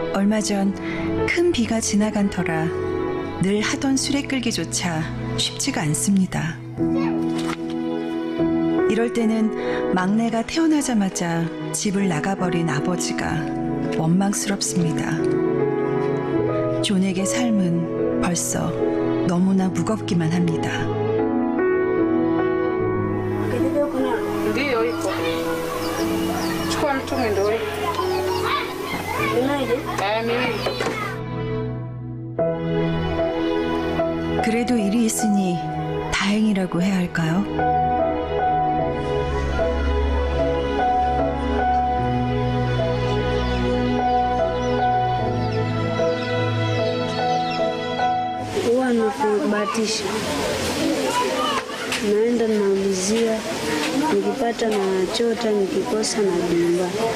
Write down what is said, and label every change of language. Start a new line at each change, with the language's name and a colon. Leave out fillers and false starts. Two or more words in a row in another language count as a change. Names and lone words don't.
Korean: 얼마 전 큰 비가 지나간 터라 늘 하던 수레 끌기조차 쉽지가 않습니다. 이럴 때는 막내가 태어나자마자 집을 나가버린 아버지가 원망스럽습니다. 존에게 삶은 벌써 너무나 무겁기만 합니다.
Swahili: Ndiyo iko. Chukua mtungi ndio iko. Miwili.
Korean: 그래도 일이 있으니 다행이라고 해야 할까요?
Swahili: Huwa nakubahatisha, naenda naulizia, nikipata na chota, nikikosa na nyumbani.